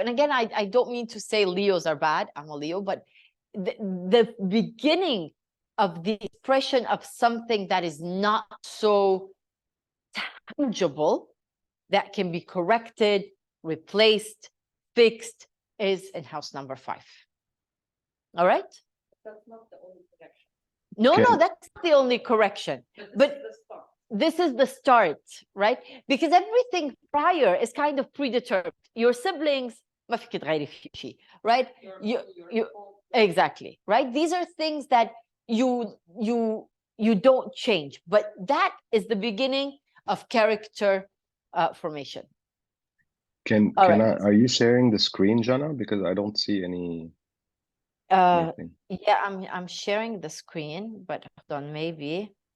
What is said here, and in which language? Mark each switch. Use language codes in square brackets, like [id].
[en] And again, I don't mean to say Leos are bad. I'm a Leo, but the beginning of the expression of something that is not so tangible, that can be corrected, replaced, fixed, is in house number 5. All right? That's not the only correction. No, that's the only correction. But this is the start, right? Because everything prior is kind of predetermined. Your siblings, [ar] ما فيك تغيري في شيء, [en] right? You exactly, right? These are things that you don't change, but that is the beginning of character formation. Are you sharing the screen, Jana? Because I don't see anything. Yeah, I'm sharing the screen, but hold on, maybe.